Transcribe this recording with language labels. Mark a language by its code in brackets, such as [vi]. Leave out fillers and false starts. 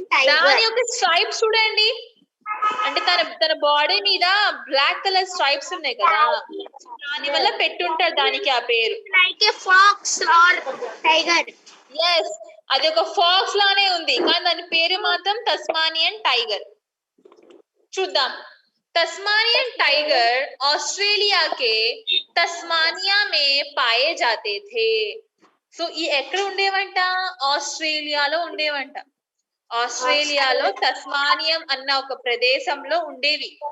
[te] దాని యొక్క స్ట్రైప్స్ చూడండి, అంటే తన బాడీ మీద బ్లాక్ కలర్ స్ట్రైప్స్ ఉన్నాయి కదా, దాని వల్ల పెట్టుంటారు దానికి ఆ పేరు. [en] like a fox or tiger. [te] Yes, అది ఒక ఫాక్స్ లానే ఉంది, కానీ దాని పేరు మాత్రం తస్మానియన్ టైగర్. చూద్దాం. [hi] तस्मानियन टाइगर ऑस्ट्रेलिया के तस्मानिया में पाए जाते थे. [te] సో ఈ ఎక్కడ ఉండేవంట? ఆస్ట్రేలియాలో ఉండేవంట. ఆస్ట్రేలియాలో తస్మానియం అన్న ఒక ప్రదేశంలో ఉండేవి.